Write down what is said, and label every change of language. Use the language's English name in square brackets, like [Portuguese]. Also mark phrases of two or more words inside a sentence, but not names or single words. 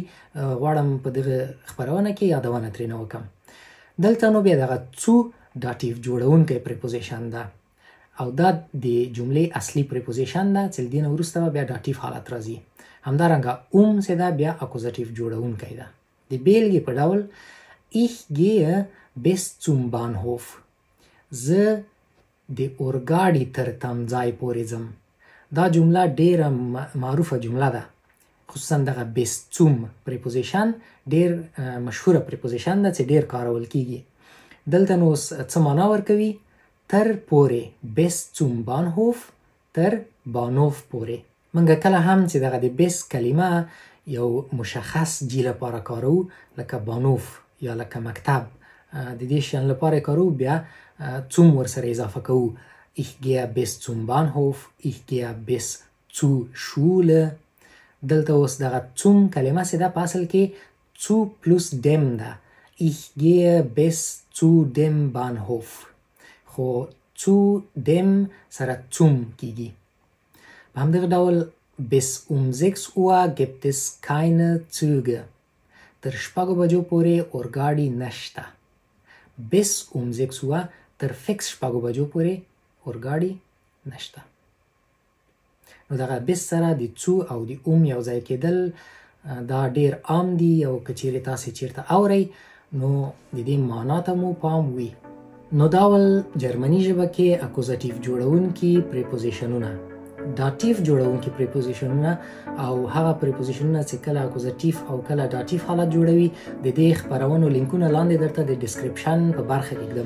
[Pashto] غواړم په دغه خپرونه کې یادونه ترېنه وکړم. دلته نو بیا دغه څو داتیو جوړونکی پریپوزیشن ده، او دا د جملې اصلي پریپوزیشن ده چې له دې نه وروسته به بیا داتیو حالت راځي. همدارنګه چې ده بیا اکوزاتیو جوړونکی ده. د بیلګې په ډول [German] ich gehe bis zum Bahnhof. [Pashto] زه د اورګاډي تر تمځای پورې ځم. دا جمله ډیره معروفه جمله ده، خصوصا دغه [German] bis zum [Pashto] پریپوزیشن ډیر مشهوره پریپوزیشن ده چې ډیر کارول کیږي. دلته نو څه معنا ورکوي؟ تر پورې، [German] bis zum Bahnhof [Pashto] تر بانوف پورې. منګه کله هم چې دغه د bis کلمه یو مشخص جی لپاره کارو، لکه بانوف یا لکه مکتب، د دې شیان لپاره کارو، بیا zum ورسره اضافه کوو. [German] ich gehe bis zum Bahnhof, ich gehe bis zur Schule. [Pashto] دلته اوس دغه zum کلمه چې ده په اصل کې [German] zu plus dem [Pashto] ده. [German] ich gehe bis zu dem Bahnhof. [Pashto] خو [German] zu dem [Pashto] سره zum کیږي. په همدغه ډول [German] bis um 6 Uhr gibt es keine Züge. [Pashto] تر 6 بجو پورې اورګاډي نشته. [German] bis um 6 Uhr [Pashto] تر فکس 6 بجو پورې اورګاډي نشته. نو دغه bis سره د څو او د یو ځای کېدل دا ډیر عام دي او که چیرې تاسې چیرته اورئ نو د دې معنا ته مو پام وي. نو دا ول جرمني ژبه کې اکوزاتیو جوړونکي پریپوزیشنونه، داتیف جوړونکي پریپوزیشنونه او هغه پریپوزیشنونه چې کله اکوزاتیف او کله داتیف حالت جوړوي د دې خبرونو لینکونه لاندې درته د ډسکرپشن په برخه کې ږدم.